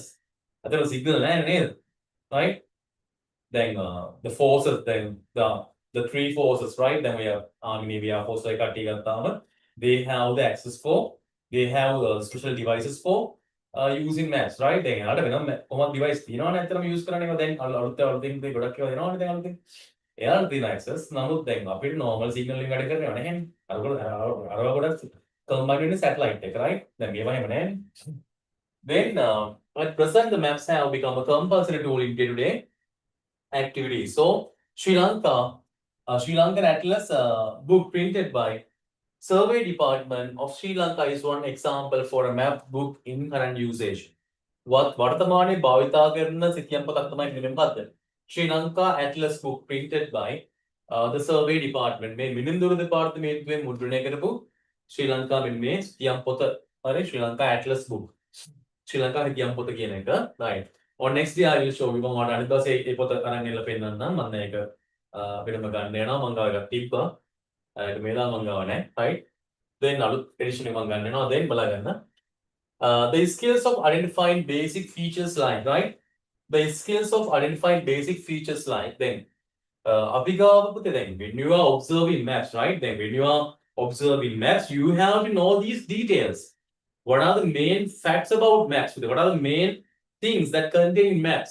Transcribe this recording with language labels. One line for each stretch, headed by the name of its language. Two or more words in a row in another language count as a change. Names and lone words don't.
English: There are signal right? Then the forces, then the three forces, right? Then we have army, navy, air force, like they have the access for, they have special devices for using maps, right?
Sinhala: Then ada වෙනම කොහොමද device තියෙනවනේ ඇත්තටම use කරන්නේ දැන් අලුතෙන් දෙයක් ගොඩක් ඒවා දෙනවනේ දැන් අලුතෙන් එයාලා තියෙන access නමුත් දැන් අපිට
English: normal signal
Sinhala: එකෙන් වැඩ කරන්නේ නැහැනේ අර ගොඩක් combined වෙන satellite එක, right? දැන් මේවා එහෙම නැහැනේ.
English: Then at present the maps have become a compulsory tool in day-to-day activities. So Sri Lankan Atlas book printed by Survey Department of Sri Lanka is one example for a map book in current usage.
Sinhala: වර්තමානයේ භාවිතා කරන සිතියම් පොතක් තමයි මෙන්න මොකද්ද?
English: Sri Lanka Atlas book printed by the Survey Department.
Sinhala: මේ මිනිඳුරු දෙපාර්තමේන්තුවේ මුද්‍රණය කරපු ශ්‍රී ලංකා මේ සිතියම් පොත. හරි Sri Lanka Atlas book. ශ්‍රී ලංකා සිතියම් පොත කියන එක. right.
English: On next day I will show you
Sinhala: මම අනිත් දවසේ ඒ පොත අරන් එන්න පෙන්නන්නම්. මම ඒක වෙනම ගන්න යනවා. මම ගාව එකක් තිබ්බා. ඒක මේලා මම ගාව නැහැ. right. then අලුත් edition එක මම ගන්න යනවා. then බලා ගන්න.
English: The skills of identifying basic features like, right? The skills of identifying basic features like, then when you are observing maps, right? Then when you are observing maps, you have to know these details. What are the main facts about maps? What are the main things that contain maps?